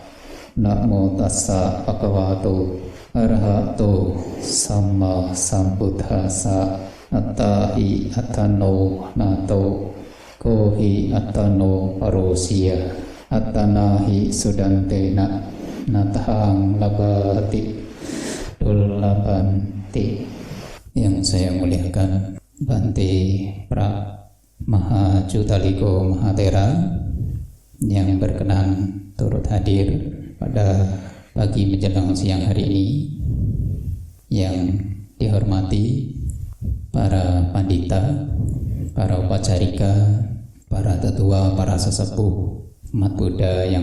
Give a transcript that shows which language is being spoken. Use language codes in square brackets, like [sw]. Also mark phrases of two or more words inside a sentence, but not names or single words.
[pi] Namo tassa bhagavato arahato sama sambuddhassa. Attahi attano nato kohi attano parosya. Attanahi sudantena natahang labati dulabanti. [id] Yang saya muliakan Bante Pra Mahajutaliko Mahatera yang berkenan turut hadir pada pagi menjelang siang hari ini. Yang dihormati para pandita, para upacarika, para tetua, para sesepuh umat Buddha yang